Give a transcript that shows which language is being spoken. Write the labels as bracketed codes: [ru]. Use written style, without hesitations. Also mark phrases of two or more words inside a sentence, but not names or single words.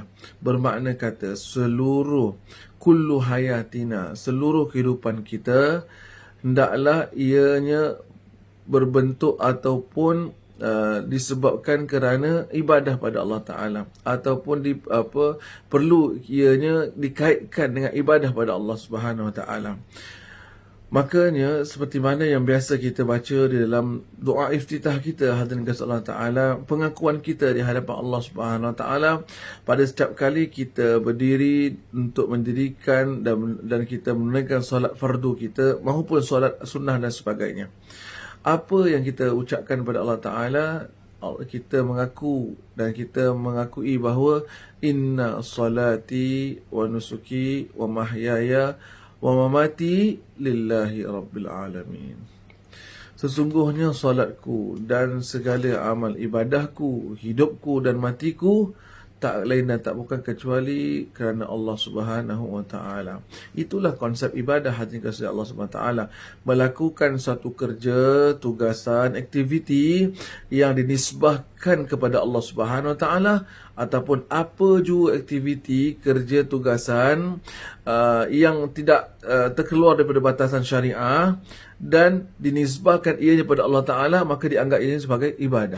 [ms] Bermakna kata seluruh [ar] كل حياتنا, [ms] seluruh kehidupan kita hendaklah ianya berbentuk ataupun disebabkan kerana ibadah pada [ar] الله تعالى, [ms] ataupun perlu ianya dikaitkan dengan ibadah pada [ar] الله سبحانه وتعالى. [ms] Makanya seperti mana yang biasa kita baca di dalam doa iftitah kita, hadirin kasih [ar] الله تعالى, [ms] pengakuan kita di hadapan [ar] الله سبحانه وتعالى [ms] pada setiap kali kita berdiri untuk mendirikan dan kita menunaikan solat fardu kita maupun solat sunnah dan sebagainya. Apa yang kita ucapkan kepada [ar] الله تعالى, [ms] kita mengaku dan kita mengakui bahawa [ar] إن صلاتي ونسكي ومحياي ومماتي لله رب العالمين. [ms] Sesungguhnya solatku dan segala amal ibadahku, hidupku dan matiku tak lain dan tak bukan kecuali kerana [ar] الله سبحانه وتعالى. [ms] Itulah konsep ibadah, hadirin kasih [ar] الله سبحانه وتعالى. [ms] Melakukan satu kerja, tugasan, aktiviti yang dinisbahkan kepada [ar] الله سبحانه وتعالى, [ms] ataupun apa juga aktiviti, kerja, tugasan yang tidak terkeluar daripada batasan syariah dan dinisbahkan ianya kepada [ar] الله تعالى, [ms] maka dianggap ianya sebagai ibadah.